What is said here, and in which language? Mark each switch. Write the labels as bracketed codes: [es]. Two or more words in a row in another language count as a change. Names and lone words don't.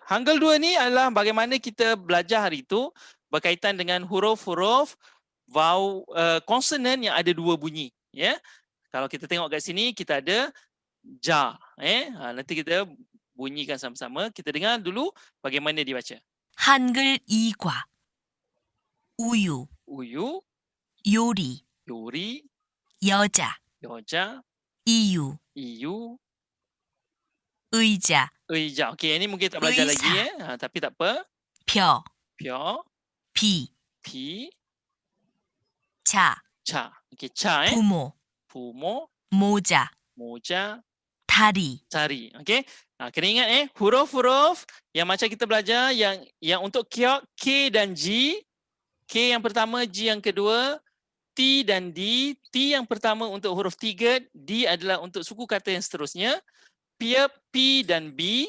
[ms] Hangul 2 ni adalah bagaimana kita belajar hari itu berkaitan dengan huruf-huruf vowel konsonan yang ada dua bunyi, ya. Kalau kita tengok kat sini kita ada ja, nanti kita bunyikan sama-sama. Kita dengar dulu bagaimana dibaca. [ko] 한글 이과 우유 Uyu, 요리 yuri, 여자 yoja, 이유 iyu, 의자 eija. [ms] Okey, ini mungkin tak belajar lagi tapi tak apa. [ko] 벼 Pyo, 비 pi, 자 cha. Okey, cha 부모 Pumo, 모자 moja, 다리 cari. Okey. [ms] Kena ingat huruf-huruf yang macam kita belajar yang untuk kiok K dan G. K yang pertama, G yang kedua, T dan D. T yang pertama untuk huruf 3, D adalah untuk suku kata yang seterusnya. P dan B.